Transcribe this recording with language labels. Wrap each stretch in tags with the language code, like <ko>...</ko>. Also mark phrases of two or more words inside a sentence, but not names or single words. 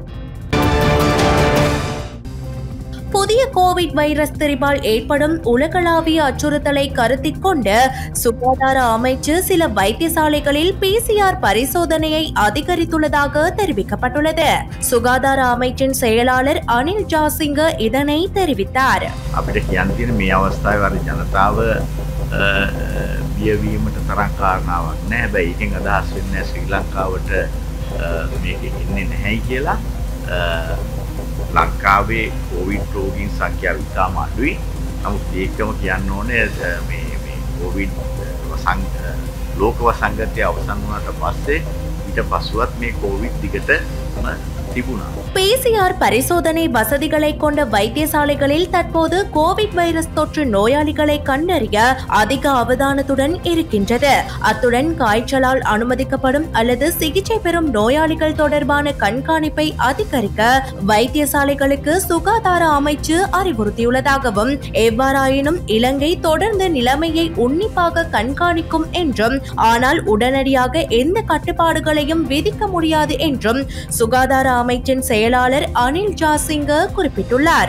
<ta>புதிய கோவிட் வைரஸ் திரிபால் ஏற்படும் உலகளாவிய அச்சுறுத்தலை கருத்தில் கொண்டு சுகாதார அமைச்சு சில வைத்தியசாலைகளில் PCR பரிசோதனையை அதிகரித்துள்ளதாக தெரிவிக்கப்பட்டுள்ளது. சுகாதார அமைச்சின் செயலாளர் அனில் ஜாசிங்க இதனை தெரிவித்தார்.</ta> <si>අපිට කියන්න තියෙන මේ අවස්ථාවේ වර ජනතාව බියවීමට තරම් කාරණාවක් නැහැ. හැබැයි ඒකෙන් අදහස් වෙන්නේ ශ්‍රී ලංකාවට මේක ඉන්නේ නැහැයි කියලා. ලංකාවේ කොවිඩ් රෝගීන් සංඛ්‍යාව ඉතාම අඩුයි. නමුත් ඒකම කියන්න ඕනේ මේ කොවිඩ් ලෝක වසංගතය අවසන් වුණාට පස්සේ ඊට පස්සෙවත් මේ කොවිඩ් දිගටම තිබුණා.</si> <ta>PCR பரிசோதனை வசதிகளை கொண்ட வைத்தியசாலைகளில் தற்போது கோவிட் வைரஸ் தொற்று நோயாளிகளை கண்டறிய அதிக அவதானத்துடன் இருக்கின்றது. அத்துடன் காய்ச்சலால் அனுமதிக்கப்படும் அல்லது சிகிச்சை பெறும் நோயாளிகள் தொடர்பான கண்காணிப்பை அதிகரிக்க வைத்தியசாலைகளுக்கு சுகாதார அமைச்சு அறிவுறுத்தியுள்ளதாகவும், எவ்வாறாயினும் இலங்கை தொடர்ந்து நிலைமையை உன்னிப்பாக கண்காணிக்கும் என்றும், ஆனால் உடனடியாக எந்த கட்டுப்பாடுகளையும் விதிக்க முடியாது என்றும் சுகாதார அமைச்சின் செயலாளர் அனில் ஜாசிங்க குறிப்பிட்டுள்ளார்.</ta>